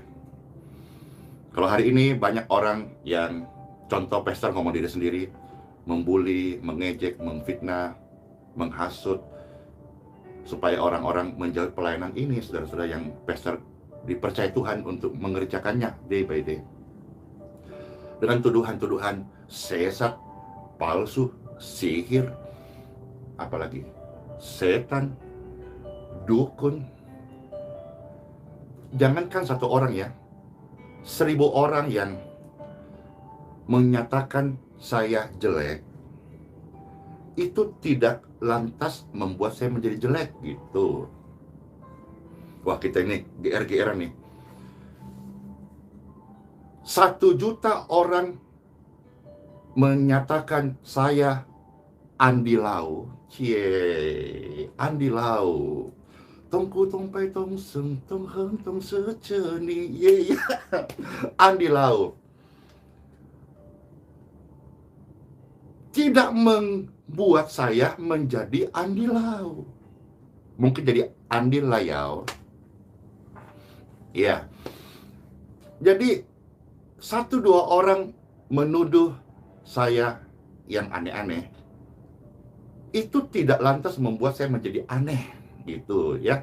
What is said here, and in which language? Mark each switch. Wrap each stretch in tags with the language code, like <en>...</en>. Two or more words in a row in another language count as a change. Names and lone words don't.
<id>Kalau hari ini banyak orang yang, contoh pastor ngomong diri sendiri, membuli, mengejek, memfitnah, menghasut, supaya orang-orang menjauhi pelayanan ini, saudara-saudara yang pastor dipercaya Tuhan untuk mengerjakannya</id> <en>day by day.</en> <id>Dengan tuduhan-tuduhan sesat, palsu, sihir, apalagi setan, dukun. Jangankan satu orang ya, 1000 orang yang menyatakan saya jelek, itu tidak lantas membuat saya menjadi jelek gitu. Wah, kita ini GR-GR nih. 1 juta orang menyatakan saya Andi Lau. Cie, Andi Lau. Tongku tongpai tong seng tong heng tong seceni. Ye, Andi Lau. Tidak membuat saya menjadi Andi Lau. Mungkin jadi Andi Layau. Ya. Jadi 1-2 orang menuduh saya yang aneh-aneh, itu tidak lantas membuat saya menjadi aneh gitu ya.</id>